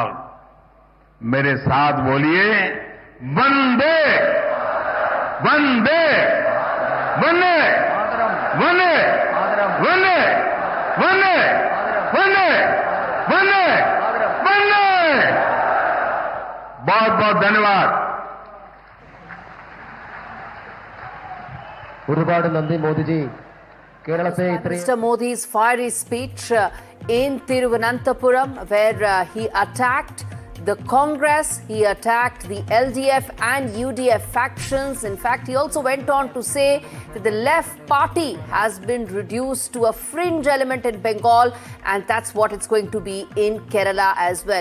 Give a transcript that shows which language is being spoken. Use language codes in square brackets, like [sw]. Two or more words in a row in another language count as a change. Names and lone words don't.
[hi] मेरे साथ बोलिए, वंदे वंदे वंदे वंदे वंदे वंदे वंदे वंदे वंदे। बहुत बहुत धन्यवाद। [ml] ഒരുപാട് നന്ദി മോദിജി. കേരളത്തെ ഇത്രയും [en] Mr. Modi's fiery speech in Thiruvananthapuram, where he attacked the Congress, he attacked the LDF and UDF factions. In fact, he also went on to say that the left party has been reduced to a fringe element in Bengal, and that's what it's going to be in Kerala as well.